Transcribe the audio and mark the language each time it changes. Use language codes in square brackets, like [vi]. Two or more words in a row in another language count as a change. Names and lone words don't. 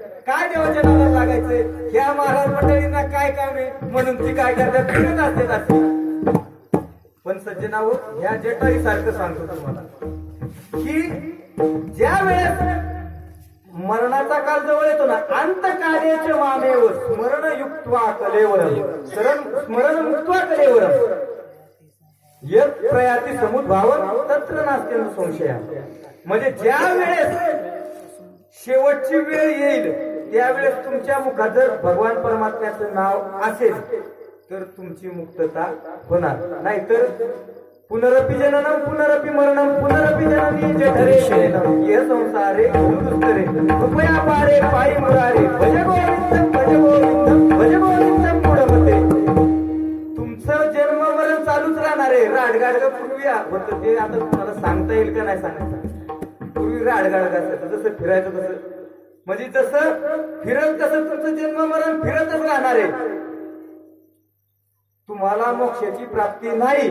[mr] काय देवाच्या नादाला लागायचंय? ह्या महाराज मंडळींना काय काम आहे म्हणून ती काय करतात, फिरत असतात असे. पण सज्जनाहो, ह्या जटाई सारखं सांगतो तुम्हाला की ज्या वेळेस मरणाचा काळ जवळ येतो ना, [sa] अंतकालेच मामेव स्मरण युक्त्वा कलेवरम स्मरण मुक्त्वा कलेवरम यत् प्रयाती समुद्भावं तत्र नास्ति संशय. [mr] म्हणजे ज्या वेळेस शेवटची वेळ येईल त्यावेळेस तुमच्या मुखात जर भगवान परमात्म्याचं नाव असेल तर तुमची मुक्तता होणार. [sa] नाहीतर पुनरपि जननम पुनरपि मरणम पुनरपि जननी जठरे शयनम ये संसारे दुस्तरे कृपया पारे पायी मुरारे भज गोविंदम भज गोविंदम भज गोविंदम पुढमते. [mr] तुमचं जन्म मरण चालूच राहणार आहे. राडगाडग पूर्वी होतं ते आता तुम्हाला सांगता येईल का नाही सांगायचं. पूर्वी राडगाडग असायचं, जसं फिरायचं तसं, म्हणजे जसं फिरत तसं तुमचं जन्म मरण फिरतच राहणार आहे. तुम्हाला मोक्षाची प्राप्ती नाही.